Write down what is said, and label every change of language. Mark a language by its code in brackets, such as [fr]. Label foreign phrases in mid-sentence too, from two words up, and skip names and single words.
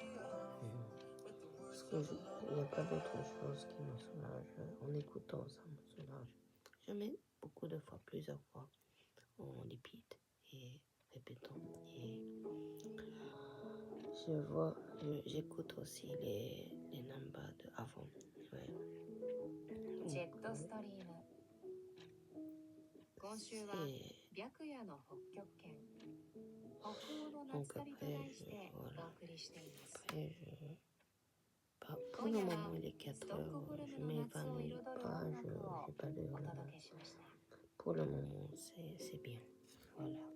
[fr] Parce qu'il n'y a pas d'autre chose qui me soulage. En écoutant, ça me soulage. Je mets beaucoup de fois, plusieurs fois, en repeat et répétant. Et j'écoute aussi les numbers de avant. Ouais. [ja] ジェットストリーム。今週は白夜の北極圏、北欧の夏旅と題してお送りしています。 [fr] Pour le moment, il est 4 heures, je m'évanouis pas, j'ai pas de hurlement. Pour le moment, c'est bien. Voilà.